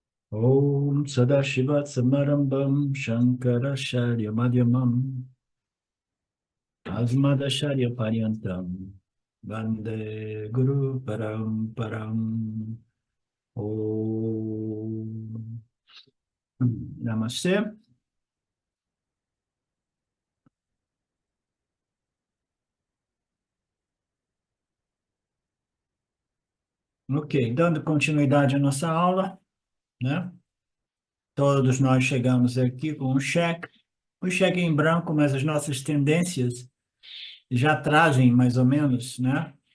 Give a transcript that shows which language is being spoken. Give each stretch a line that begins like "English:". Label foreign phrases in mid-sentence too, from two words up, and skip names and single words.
Sanskrit: Om Sadashiva Samarambam Shankaracharya Madhyamam Asmadacharya Paryantam Vande Guru Paramparam Om Namaste.
Portuguese: Ok, dando continuidade à nossa aula, né? Todos nós chegamos aqui com um cheque em branco, mas as nossas tendências já trazem mais ou menos, né?